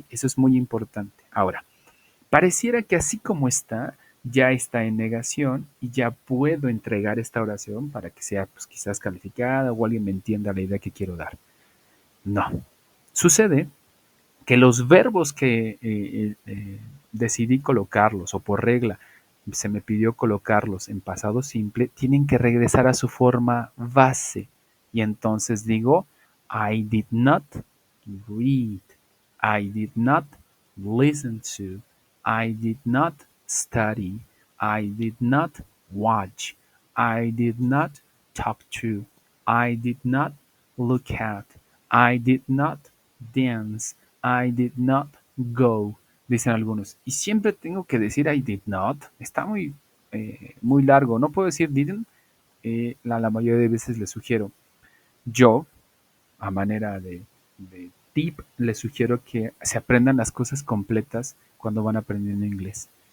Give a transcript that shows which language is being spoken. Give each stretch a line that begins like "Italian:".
Spanish: Eso es muy importante. Ahora, pareciera que así como está, ya está en negación y ya puedo entregar esta oración para que sea pues, quizás calificada o alguien me entienda la idea que quiero dar. No. Sucede que los verbos que decidí colocarlos o por regla se me pidió colocarlos en pasado simple, tienen que regresar a su forma base. Y entonces digo,
English: I did not read, I did not listen to, I did not study, I did not watch, I did not talk to, I did not look at, I did not dance, I did not go,
Spanish: dicen algunos. Y siempre tengo que decir
English: I did not.
Spanish: Está muy largo. No puedo decir didn't. La mayoría de veces le sugiero yo, a manera de tip, les sugiero que se aprendan las cosas completas cuando van aprendiendo inglés.